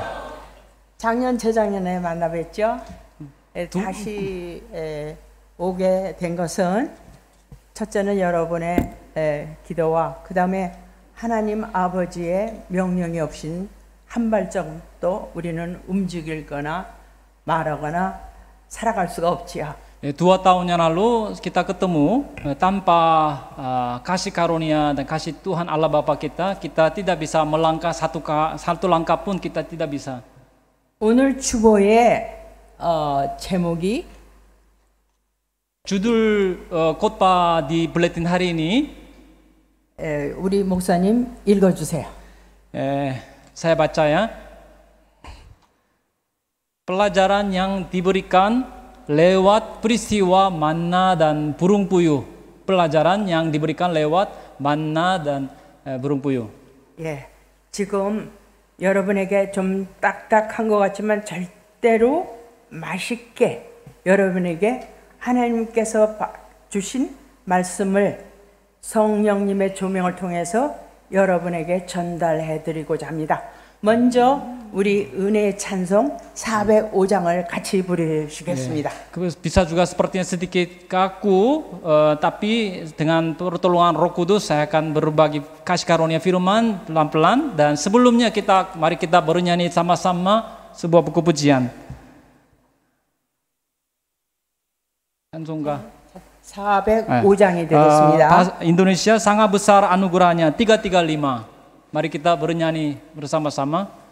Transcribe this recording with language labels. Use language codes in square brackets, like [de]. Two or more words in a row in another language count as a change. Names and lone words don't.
[ko] 작년, 재작년에 만나 뵀죠. 다시 오게 된 것은 첫째는 여러분의 기도와 그 다음에 하나님 아버지의 명령이 없인 한 발짝도 우리는 움직이거나 말하거나 살아갈 수가 없지요. [id] 2 tahun yang lalu kita ketemu tanpa kasih karunia dan kasih Tuhan Allah Bapa kita tidak bisa melangkah satu langkah pun kita tidak bisa. [ko] 오늘 주보의 제목이 [id] judul khotbah di buletin hari ini [ko] 우리 목사님 읽어주세요. [id] saya baca ya. Pelajaran yang diberikan lewat peristiwa manna dan burung puyuh. Pelajaran yang diberikan lewat manna dan burung puyuh. [ko] 예, 지금 여러분에게 좀 딱딱한 것 같지만 절대로 맛있게 여러분에게 하나님께서 주신 말씀을 성령님의 조명을 통해서 여러분에게 전달해드리고자 합니다. 먼저 우리 은혜의 찬송 405장을 같이 부르시겠습니다. [id] Bisa juga sepertinya sedikit kaku, tapi dengan pertolongan Roh Kudus saya akan berbagi kasih karunia firman pelan-pelan. Dan sebelumnya mari kita bernyanyi sama-sama sebuah buku pujian. [ko] 찬송가 405장이 되겠습니다. [id] Indonesia sangat besar anugerahnya 335. Mari kita bernyanyi bersama-sama.